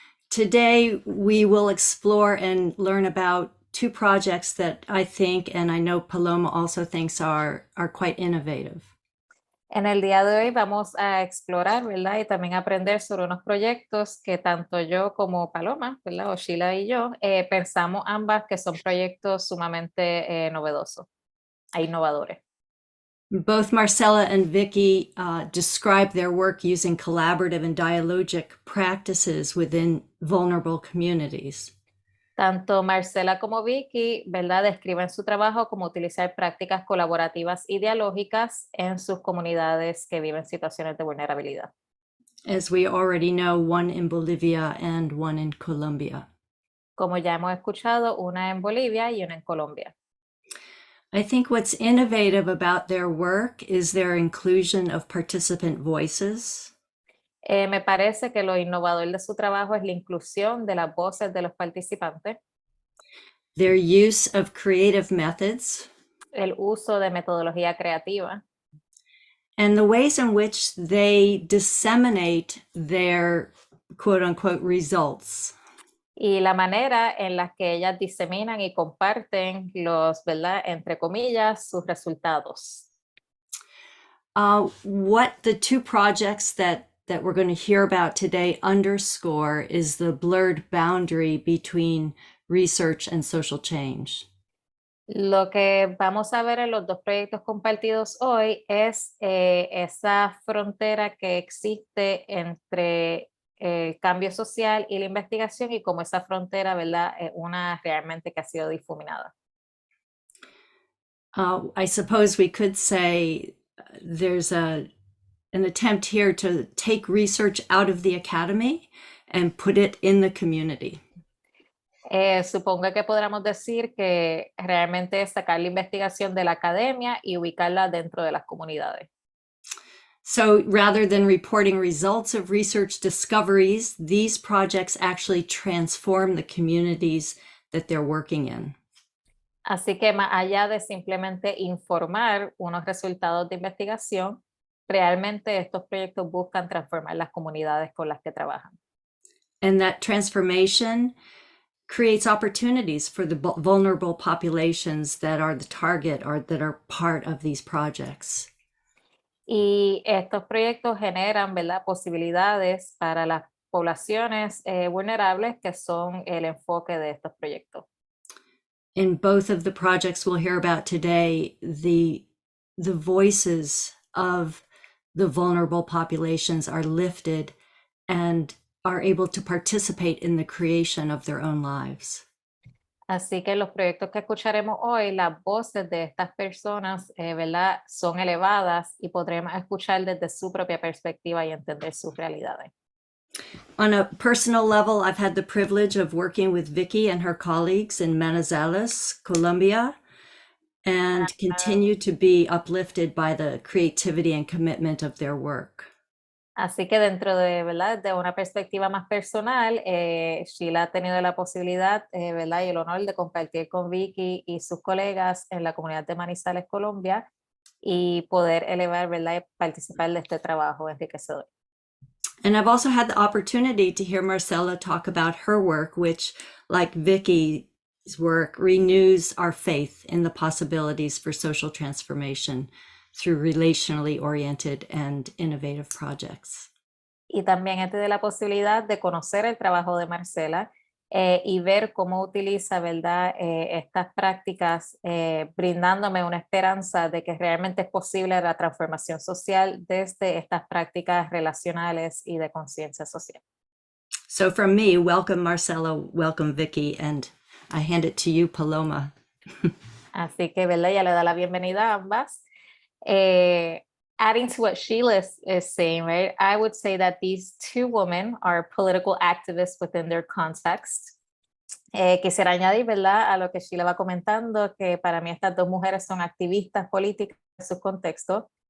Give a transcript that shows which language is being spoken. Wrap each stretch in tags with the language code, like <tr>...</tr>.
<en>Today, we will explore and learn about 2 projects that I think, and I know Paloma also thinks are quite innovative.</en> <es>En el día de hoy vamos a explorar, ¿verdad? Y también aprender sobre unos proyectos que tanto yo como Paloma, ¿verdad? O Sheila y yo, pensamos ambas que son proyectos sumamente novedosos e innovadores.</es> <en>Both Marcela and Vicky describe their work using collaborative and dialogic practices within vulnerable communities.</en> <es>Tanto Marcela como Vicky, ¿verdad? Describen su trabajo como utilizar prácticas colaborativas y dialógicas en sus comunidades que viven situaciones de vulnerabilidad.</es> <en>As we already know, one in Bolivia and one in Colombia.</en> <es>Como ya hemos escuchado, una en Bolivia y una en Colombia.</es> <en>I think what's innovative about their work is their inclusion of participant voices.</en> <es>Me parece que lo innovador de su trabajo es la inclusión de las voces de los participantes,</es> <en>Their use of creative methods,</en> <es>el uso de metodología creativa</es> <en>and the ways in which they disseminate their quote unquote results.</en> <es>y la manera en la que ellas diseminan y comparten los, ¿verdad? Entre comillas, sus resultados.</es> <en>What the two projects that we're going to hear about today underscore is the blurred boundary between research and social change.</en> <es>Lo que vamos a ver en los dos proyectos compartidos hoy es esa frontera que existe entre el cambio social y la investigación y cómo esa frontera, ¿verdad? Es una realmente que ha sido difuminada.</es> <en>I suppose we could say there's an attempt here to take research out of the academy and put it in the community.</en> <es>Supongo que podríamos decir que realmente es sacar la investigación de la academia y ubicarla dentro de las comunidades.</es> <en>So rather than reporting results of research discoveries, these projects actually transform the communities that they're working in.</en> <es>Así que más allá de simplemente informar unos resultados de investigación, realmente estos proyectos buscan transformar las comunidades con las que trabajan.</es> <en>And that transformation creates opportunities for the vulnerable populations that are the target or that are part of these projects.</en> <es>Y estos proyectos generan, ¿verdad?, posibilidades para las poblaciones vulnerables que son el enfoque de estos proyectos.</es> <en>In both of the projects we'll hear about today, the voices of the vulnerable populations are lifted and are able to participate in the creation of their own lives.</en> <es>Así que los proyectos que escucharemos hoy, las voces de estas personas, ¿verdad?, son elevadas y podremos escuchar desde su propia perspectiva y entender sus realidades.</es> <en>On a personal level, I've had the privilege of working with Vicky and her colleagues in Manizales, Colombia, and continue to be uplifted by the creativity and commitment of their work.</en> <es>Así que dentro de, ¿verdad?, de una perspectiva más personal, Sheila ha tenido la posibilidad, ¿verdad?, y el honor de compartir con Vicky y sus colegas en la comunidad de Manizales, Colombia, y poder elevar, ¿verdad?, y participar de este trabajo enriquecedor.</es> <en>And I've also had the opportunity to hear Marcela talk about her work, which, like Vicky's work, renews our faith in the possibilities for social transformation through relationally oriented and innovative projects.</en> <es>Y también he tenido la posibilidad de conocer el trabajo de Marcela y ver cómo utiliza, ¿verdad?, estas prácticas, brindándome una esperanza de que realmente es posible la transformación social desde estas prácticas relacionales y de conciencia social.</es> <en>So from me, welcome Marcela, welcome Vicky, and I hand it to you, Paloma.</en> <es>Así que, ¿verdad?, ya le da la bienvenida a ambas.</es> <en>Adding to what Sheila is saying, right, I would say that these two women are political activists within their context.</en> <es>Quisiera añadir, ¿verdad?, a lo que Sheila va comentando, que para mí estas dos mujeres son activistas políticas en su contexto.</es>